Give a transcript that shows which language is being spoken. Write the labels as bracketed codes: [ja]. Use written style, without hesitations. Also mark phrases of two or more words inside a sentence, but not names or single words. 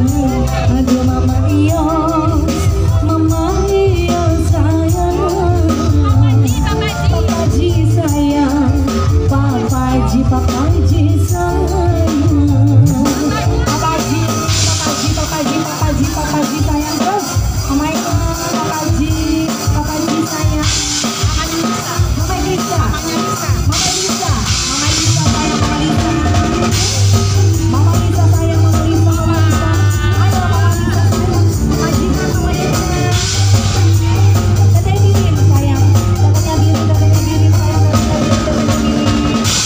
[id] Aduh Mama iyo sayang. Papaji sayang, Papaji, Papaji sayang. Papaji, Papaji, Papaji, Papaji, Papaji sayang terus. [en] Oh my God, [id] Papaji, Papaji sayang. Mama Lisa, Mama Lisa, Mama Lisa sayang, Mama Lisa. Mama Lisa sayang, Mama Lisa, Mama Lisa. Ayo Mama Lisa sayang, majikan Mama Lisa. Katanya birin sayang, katanya birin, katanya birin sayang, katanya birin, katanya birin.